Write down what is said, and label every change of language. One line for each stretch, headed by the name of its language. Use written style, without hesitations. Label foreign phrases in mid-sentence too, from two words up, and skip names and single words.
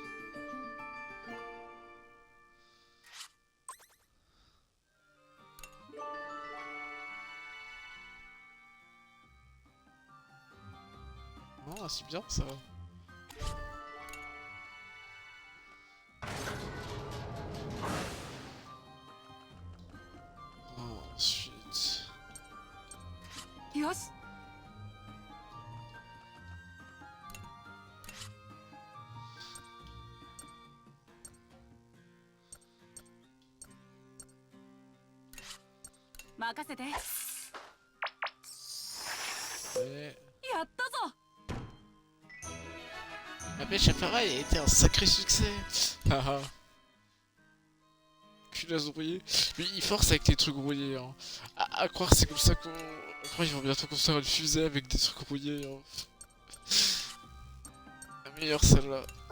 French: Oh, c'est bien ça. Ensuite...
Japanese: よし。任せて。やっ
French: Et...
Japanese: たぞ。
French: La pêche à ferraille a été un sacré succès. Haha. Culasse rouillée. Mais il force avec les trucs rouillés. Hein. À croire que c'est comme ça qu'on... À croire qu'ils vont bientôt construire une fusée avec des trucs rouillés. Hein. La meilleure celle-là.